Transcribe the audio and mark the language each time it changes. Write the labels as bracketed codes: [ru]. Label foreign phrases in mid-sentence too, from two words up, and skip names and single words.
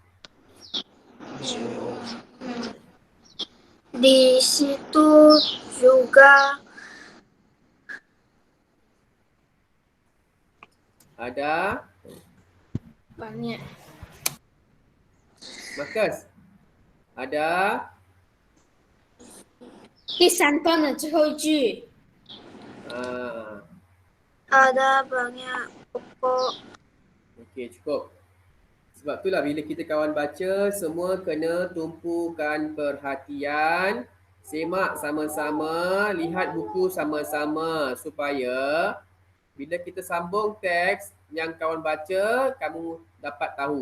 [ms] Di situ juga ada. banyak. Markus. Ada. [zh] 第三段的最后一句 [ms] ada banyak pokok. Okey, cukup. Sebab itulah bila kita kawan baca, semua kena tumpukan perhatian, semak sama-sama, lihat buku sama-sama supaya bila kita sambung teks yang kawan baca, kamu dapat tahu.